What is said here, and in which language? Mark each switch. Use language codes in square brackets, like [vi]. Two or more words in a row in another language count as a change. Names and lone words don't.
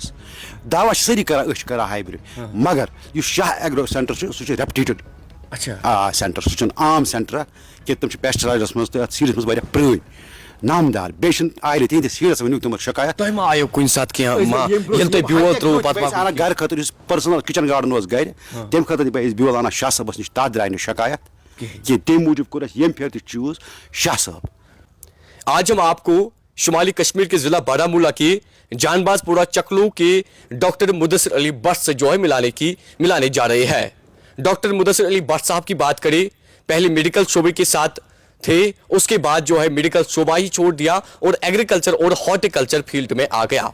[ks] دعوا سٲری کران أسۍ چھِ کران ہایبرڈ مگر یُس شاہ ایگرو سینٹر چھُ سُہ چھُ [en] reputed center [ks] سہ عام سینٹر کہ تم پیسٹسائڈس مز تو سیڈس مز پرٲنۍ نامدار بیٚیہِ آیہِ تہندس سیڈس ؤنیُک تمن شکایت تۄہہِ ما آیو کُنہِ ساتہٕ کینٛہہ ییٚلہِ تۄہہِ بیول ترٛووُ پتہٕ انان گرٕ خٲطرٕ یُس [en] personal kitchen garden [ks] اوس گرِ تمہِ خٲطرٕ بہٕ أسۍ بیول انان شاہ صٲبس نِش تتھ درٛاے نہٕ شکایت کینٛہہ تمہِ موٗجوٗب کوٚر اَسہِ ییٚمہِ پھِرِ تہِ چوٗز شاہ صٲب. [ur] آج ہم آپ کو شمالی کشمیر کے ضلع بارامولہ کے جان باز پورہ چکلو کے ڈاکٹر مدثر علی بٹ سے جو ہے ملانے جا رہے ہیں. ڈاکٹر مدثر علی بٹ صاحب کی بات کریں پہلے میڈیکل شعبے کے ساتھ تھے اس کے بعد جو ہے میڈیکل شعبہ ہی چھوڑ دیا اور ایگریکلچر اور [en] horticulture field [ur] میں آ گیا.